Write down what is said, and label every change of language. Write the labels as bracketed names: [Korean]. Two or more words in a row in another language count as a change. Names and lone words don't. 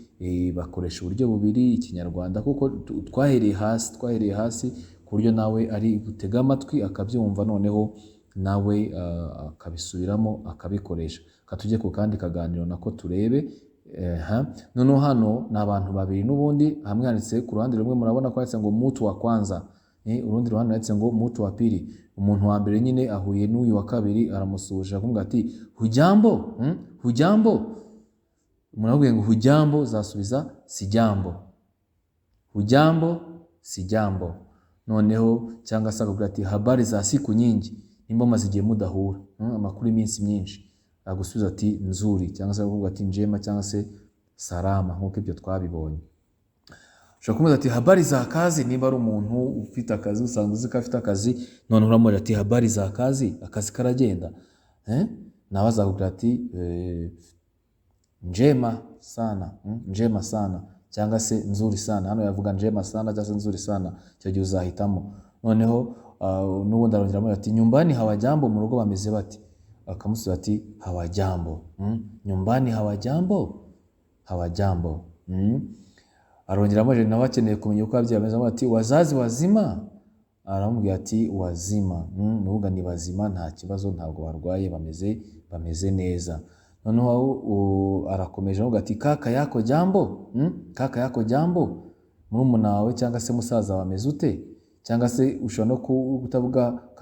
[Kinyarwanda] Bakoresha uburyo bubiri, ikinyarwanda kuko twahereye hasi ku buryo nawe ari gutega amatwi akabyumva noneho nawe akabisubiramo akabikoresha. Katujye ku kandi kaganiro nako turebe. Noneho hano ni abantu babiri n'ubundi hamwe handitse ku ruhande rumwe murabona ko handitse ngo [Swahili] mutu wa kwanza, [Kinyarwanda] urundi ruhande handitse ngo [Swahili] mutu wa pili. [Kinyarwanda] Umuntu wa mbere nyine ahuye n'uyu wa kabiri aramusuhuje akumubwira ati hujambo. [Swahili] Hujambo. [Kinyarwanda] Umuntu avuga ngo hujambo zasubiza sijambo. [Swahili] Hujambo sijambo. [Kinyarwanda] Noneho cyangwa se akubwira ati [Swahili] habari za siku nyingi, [Kinyarwanda] nimba maze igihe mudahura, amakuru iminsi myinshi. Agusubiza ati nzuri, cyangwa se akubwira ati njema cyangwa se salama nk'uko ibyo twabibonye. Ushobora kumubaza ati [Swahili] habari za kazi, [Kinyarwanda] nimba ari umuntu ufite akazi usanzwe uzi ko afite akazi, none uramubwira ati [Swahili] habari za kazi, [Kinyarwanda] akazi karagenda. Nawe azakubwira ati [Swahili] njema sana, njema sana [Kinyarwanda] cyangwa se [Swahili] nzuri sana. [Kinyarwanda] Hano yavuga [Swahili] njema sana [Kinyarwanda] cyangwa se [Swahili] nzuri sana, [Kinyarwanda] cyo gihe uzahitamo. Noneho n'ubundi arongera amubwira ati [Swahili] nyumbani hawajambo, [Kinyarwanda] mu rugo bameze bati? Akamusubiza ati hawajambo. [Swahili] Nyumbani hawajambo? Hawajambo. [Kinyarwanda] Arongera amubwira nawe akeneye kumenya uko ababyeyi bameze, ati [Swahili] wazazi wazima? [Kinyarwanda] Aramubwira ati wazima. Nuvuga ni bazima, nta kibazo, ntabwo barwaye, bameze neza. Noneho arakomeje avuga ati [Swahili] kaka yako jambo? Kaka yako jambo? [Kinyarwanda] Murumuna wawe cyangwa se musaza wameze ute? Cyangwa se ushobora no kutavuga